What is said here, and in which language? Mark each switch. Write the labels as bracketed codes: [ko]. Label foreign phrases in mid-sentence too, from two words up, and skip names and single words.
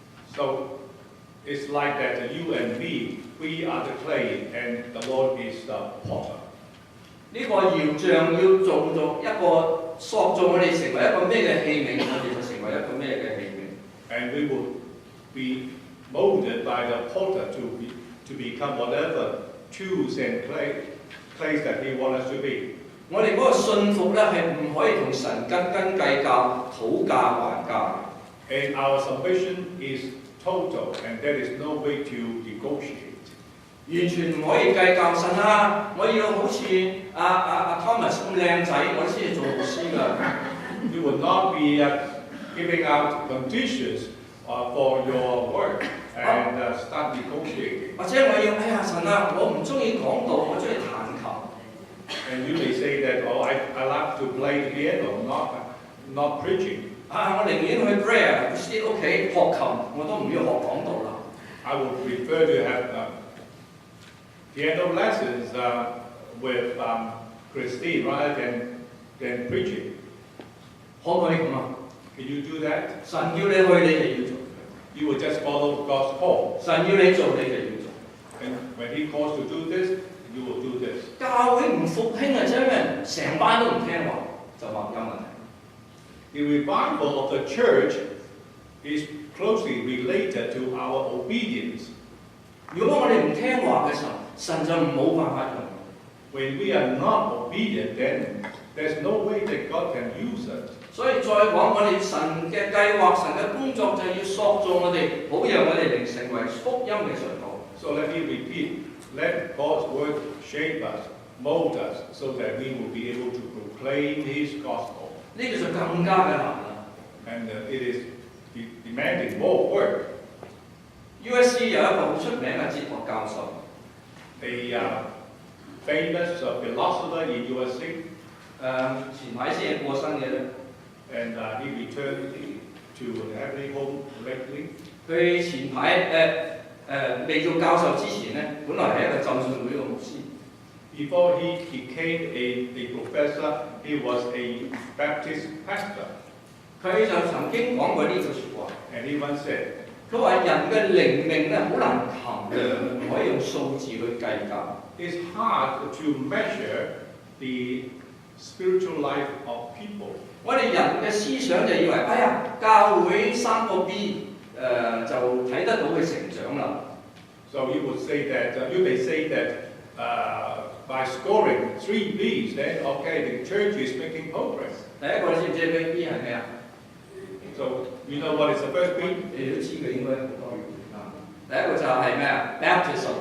[en] So it's like that you and me, we are the clay and the Lord is the potter. [yue] 呢個窯匠要做一個塑造我哋成為一個咩嘅器皿，我哋就成為一個咩嘅器皿。 [en] And we will be molded by the potter to become whatever tools and clays that He wants us to be. [yue] 我哋嗰個信服咧係唔可以同神斤斤計較、討價還價。 [en] And our salvation is total, and there is no way to negotiate. [yue] 完全唔可以計較神啊！我要好似Thomas 咁靚仔，我先至做牧師㗎。 [en] You will not be giving out conditions for your work and start negotiating. [yue] 或者我要神啊，我唔中意講道，我中意彈琴。 [en] And you may say that, oh, I like to play the piano, not preaching. [yue] 我寧願去 prayer 喺屋企學琴，我都唔要學講道啦。 [en] I would prefer to have piano lessons with Christine rather than preaching. [yue] 可唔可以咁啊？ [en] Can you do that? [yue] 神叫你去，你就要做。 [en] You will just follow God's call. [yue] 神要你做，你就要做。 [en] And when He calls to do this, you will do this. [yue] 教會唔復興啊，真係成班都唔聽話，就話有問題。 [en] The revival of the church is closely related to our obedience. [yue] 如果我哋唔聽話嘅時候，神就冇辦法用。 [en] When we are not obedient, then there's no way that God can use us. [yue] 所以再講，我哋神嘅計劃、神嘅工作就要塑造我哋，好讓我哋嚟成為福音嘅信徒。 [en] So let me repeat, let God's word shape us, mold us, so that we will be able to proclaim His gospel. [yue] 呢個就更加嘅難啦。 [en] And it is demanding more work. [yue] USC 有一個好出名嘅哲學教授， [en] A famous philosopher in USC. [yue] 前排先係過身嘅咧。 [en] And he returned to the heavenly home lately. [yue] 佢前排未做教授之前咧，本來係一個浸信會嘅牧師。 [en] Before he became a professor, he was a Baptist pastor. [yue] 佢就曾經講過呢句説話。 [en] And he once said, [yue] 佢話人嘅靈命咧好難衡量，唔可以用數字去計較。 [en] it's hard to measure the spiritual life of people. [yue] 我哋人嘅思想就以為，哎呀，教會3個 B 就睇得到佢成長啦。 [en] So you would say that you may say that by scoring 3 Bs, then okay, the church is making progress. [yue] 第一個你知唔知 B 係咩啊？ [en] So you know what is the first B? [yue] 你都知嘅應該好多啊。第一個就係咩啊 ？Baptism。